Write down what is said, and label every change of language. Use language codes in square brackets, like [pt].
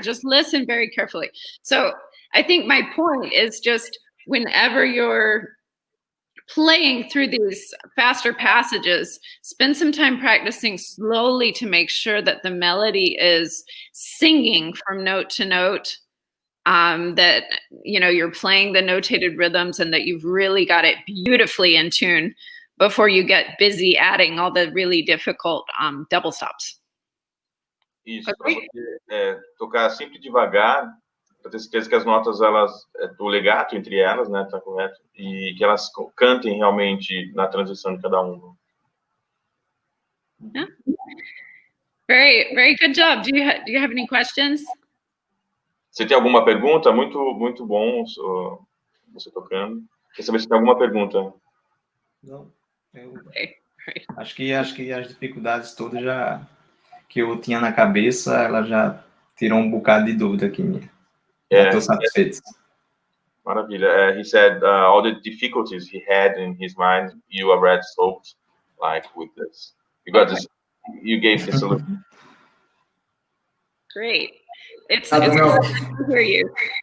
[en] Just listen very carefully. So I think my point is just whenever you're playing through these faster passages, spend some time practicing slowly to make sure that the melody is singing from note to note, that you're playing the notated rhythms and that you've really got it beautifully in tune before you get busy adding all the really difficult double stops. [pt] Isso, okay. Para você tocar sempre devagar, para ter certeza que as notas, o legato entre elas, né, tá correto, e que elas cantem realmente na transição de cada uma. [en] Yeah. Very, very good job. Do you have any questions? [pt] Você tem alguma pergunta? Muito bom. você tocando. Quer saber se tem alguma pergunta? Não, eu [en] Okay. Right. [pt] acho que as dificuldades todas já que eu tinha na cabeça, ela já tirou um bocado de dúvida aqui minha. Já estou satisfeito. Maravilha. [en] He said all the difficulties he had in his mind, you already solved, like with this. You got this. You gave the solution. Great. It's good to hear you.